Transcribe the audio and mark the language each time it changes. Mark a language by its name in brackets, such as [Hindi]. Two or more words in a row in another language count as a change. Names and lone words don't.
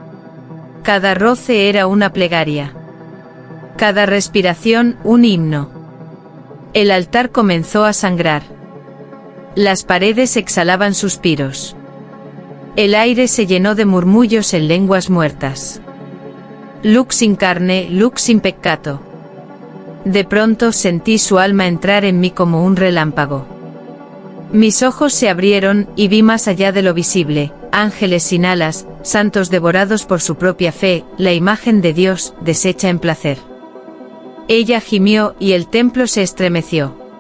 [Spanish] Cada roce era una plegaria. Cada respiración, un himno. El altar comenzó a sangrar. Las paredes exhalaban suspiros. El aire se llenó de murmullos en lenguas muertas. [Latin] «Lux in carne, lux in peccato». [Spanish] De pronto sentí su alma entrar en mí como un relámpago. Mis ojos se abrieron y vi más allá de lo visible, ángeles sin alas, santos devorados por su propia fe, la imagen de Dios, deshecha en placer. Ella gimió y el templo se estremeció.